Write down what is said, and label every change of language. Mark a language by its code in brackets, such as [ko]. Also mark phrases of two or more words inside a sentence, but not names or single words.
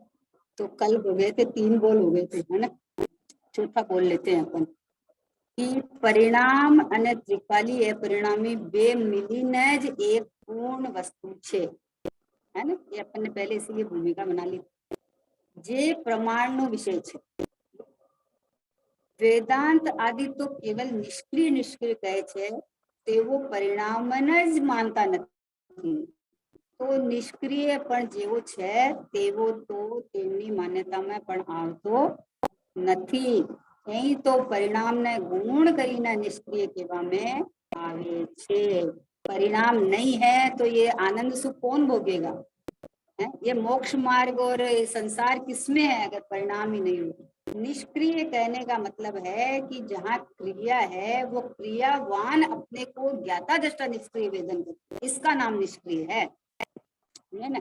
[hi] तो कल हो गए थे 3 बोल हो गए थे, है ना? चौथा बोल लेते हैं अपन कि परिणाम [gu] અને ત્રિકાળી છે પરિણામી બે મળીને જ એક પૂર્ણ વસ્તુ છે, [hi] है ना? ये अपन ने पहले से ये भूमिका बना ली। [gu] જે પ્રમાણ નો વિષય છે, વેદાંત આદિ તો કેવળ નિષ્ક્રિય નિષ્ક્રિય કહે છે, તેવો પરિણામને જ માનતા નથી। તો નિષ્ક્રિય પણ જેવો છે તેવો તો તેમની માન્યતામાં પણ આવતો નથી। અહીં તો પરિણામને ગુણ કરીને નિષ્ક્રિય કહેવામાં આવે છે। [hi] परिणाम नहीं है तो ये आनंद सुख कौन भोगेगा? ये मोक्ष मार्ग और संसार किसमें है अगर परिणाम ही नहीं हो? निष्क्रिय कहने का मतलब है कि जहाँ क्रिया है वो क्रियावान अपने को ज्ञाता दृष्टा निष्क्रिय वेदन करते, इसका नाम निष्क्रिय है ना?